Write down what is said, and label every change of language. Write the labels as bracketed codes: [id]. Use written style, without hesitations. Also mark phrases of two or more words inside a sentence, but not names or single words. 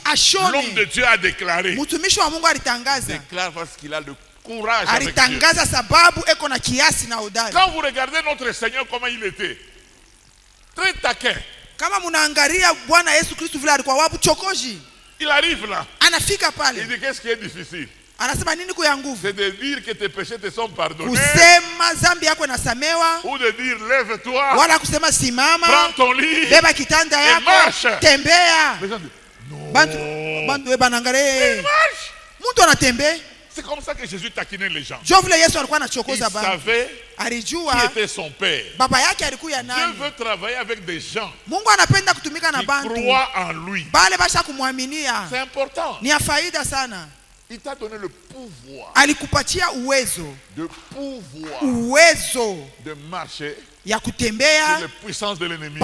[fr] l'homme de Dieu a déclaré. Déclare parce qu'il a le courage avec Dieu. Quand vous regardez notre Seigneur comment il était, très taquin. Il arrive là. [sw] Anafika pale. [fr] Il dit qu'est-ce qui est difficile? [sw] Anasema nini kwa nguvu? [fr] C'est de dire que tes péchés te sont pardonnés. [sw] Kusema zambi yako inasamewa. [fr] Ou de dire lève-toi. [sw] Wala kusema simama. [fr] Prends ton lit. [sw] Beba kitanda yako. Tembea. [fr] Non. Bantu banangare. [sw] Mtu anatembea. [fr] C'est comme ça que Jésus taquinait les gens. Il savait qui était son père. Dieu veut travailler avec des gens qui croient en lui. C'est important. Il t'a donné le pouvoir de marcher sur les puissances de l'ennemi.